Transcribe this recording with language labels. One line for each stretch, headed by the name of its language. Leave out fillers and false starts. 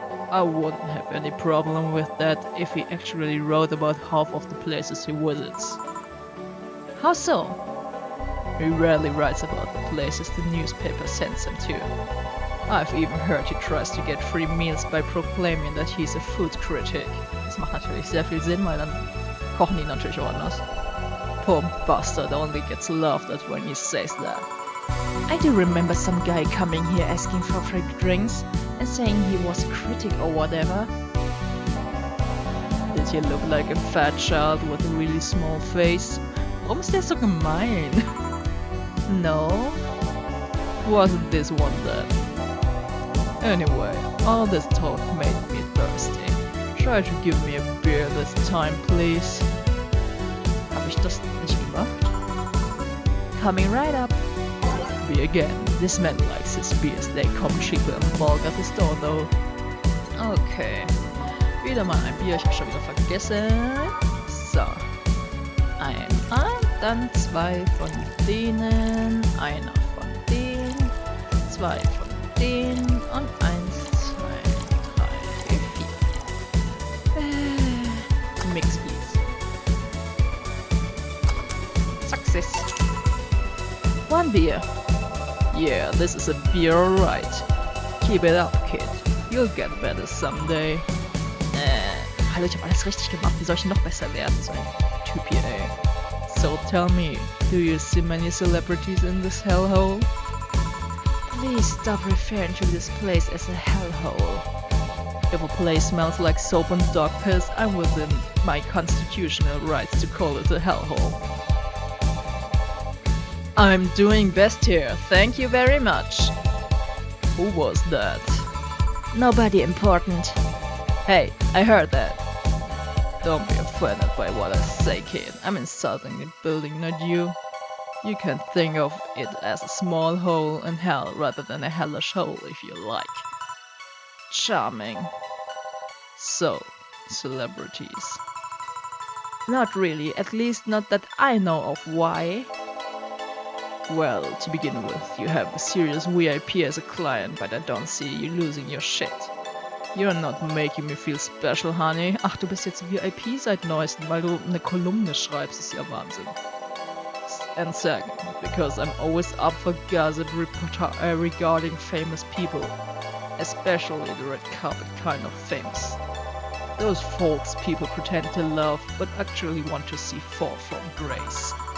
English: I wouldn't have any problem with that if he actually wrote about half of the places he visits. How so? He rarely writes about the places the newspaper sends him to. I've even heard he tries to get free meals by proclaiming that he's a food critic.
German: Das macht natürlich sehr viel Sinn, weil dann kochen die natürlich auch anders.
English: Poor bastard only gets laughed at when he says that. I do remember some guy coming here asking for free drinks and saying he was a critic or whatever. Does he look like a fat child with a really small face?
German: Warum ist der so gemein?
English: No? Wasn't this one then? Anyway, all this talk made me thirsty. Try to give me a beer this time, please.
German: Hab ich das nicht gemacht?
English: Coming right up. Me again. This man likes his beers. They come cheaper in bulk at the store though. Okay.
German: Wieder mal ein Bier, ich hab schon wieder vergessen. So. Einmal, dann 2 von denen, einer von denen, 2 von denen und 1, 2, 3, 4.
English: Mix please. Success. 1 beer. Yeah, this is a beer alright. Keep it up, kid. You'll get better someday.
German: Hallo, ich hab alles richtig gemacht. Wie soll ich noch besser werden? So ein Typ hier, ey.
English: So tell me, do you see many celebrities in this hellhole? Please stop referring to this place as a hellhole. If a place smells like soap and dog piss, I'm within my constitutional rights to call it a hellhole. I'm doing best here, thank you very much. Who was that? Nobody important. Hey, I heard that. Don't be offended by what I say, kid. I'm insulting the building, not you. You can think of it as a small hole in hell rather than a hellish hole if you like. Charming. So, celebrities. Not really, at least not that I know of. Why? Well, to begin with, you have a serious VIP as a client, but I don't see you losing your shit. You're not making me feel special, honey.
German: Ach, du bist jetzt VIP seit neuestem, weil du eine Kolumne schreibst, ist ja Wahnsinn.
English: And second, because I'm always up for gossip regarding famous people. Especially the red carpet kind of famous. Those folks people pretend to love, but actually want to see fall from grace.